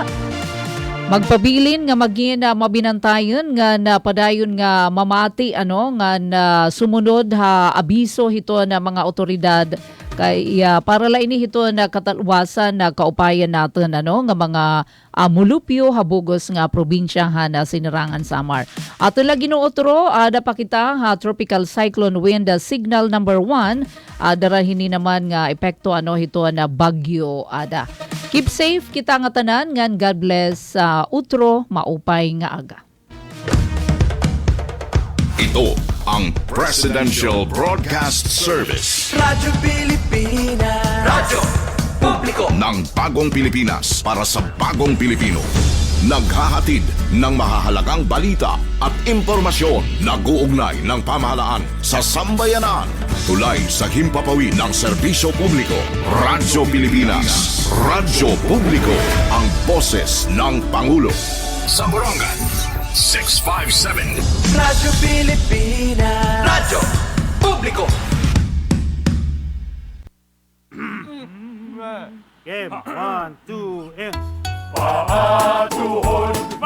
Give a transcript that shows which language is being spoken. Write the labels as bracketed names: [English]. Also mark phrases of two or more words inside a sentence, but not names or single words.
[Waray] Magpabilin nga magin mabinantayon nga napadayon nga mamati nga na sumunod abiso hito na mga otoridad kay para la ini hito na katalwasan na kaupayan natin nga mga mulupyo habugos nga probinsya na sinirangan Samar. Ato lagi no otro ada pa kita [English] tropical cyclone wind signal number 1 [Waray] darahini naman nga epekto hito na bagyo ada. [English] Keep safe [Waray] kita nga tanan ngan [English] God bless [Waray] utro maupay nga aga. [Filipino] Ito ang Presidential Broadcast Service. Radyo Pilipinas. Radyo Publiko ng Bagong Pilipinas para sa Bagong Pilipino. Naghahatid ng mahahalagang balita at impormasyon na guugnay ng pamahalaan sa sambayanan. Tulay sa himpapawid ng serbisyo publiko. Radyo Pilipinas. Radyo Publiko. Ang boses ng Pangulo. Sa Borongan, 657. Radyo Pilipinas. Radyo Publiko. [English] Game, 1, 2, and... [Filipino] Patuhod